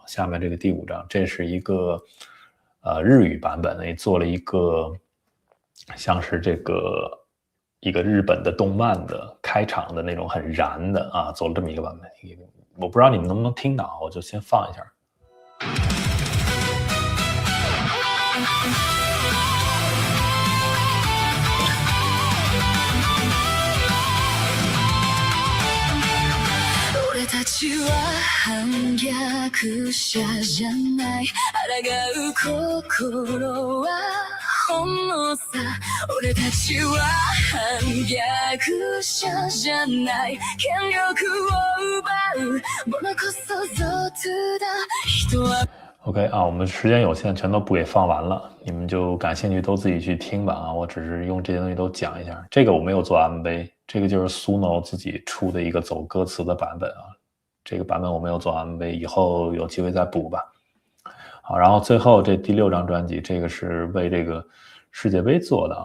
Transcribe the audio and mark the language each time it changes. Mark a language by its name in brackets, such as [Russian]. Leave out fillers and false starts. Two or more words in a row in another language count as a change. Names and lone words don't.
[Chinese] 下面这个第5章，这是一个日语版本，也做了一个像是这个一个日本的动漫的开场的那种很燃的啊，做了这么一个版本。我不知道你们能不能听到，我就先放一下。 [Japanese] たちは反逆者じゃない抗う心は本能さ俺たちは反逆者じゃない権力を奪うものこそ俗だ人は [Chinese] OK 啊，我们时间有限，全都不给放完了，你们就感兴趣都自己去听吧啊！我只是用这些东西都讲一下。这个我没有做 MV， 这个就是 Suno 自己出的一个走歌词的版本啊。这个版本我没有做 MV， 以后有机会再补吧。好，然后最后这第6张专辑，这个是为这个世界杯做的啊。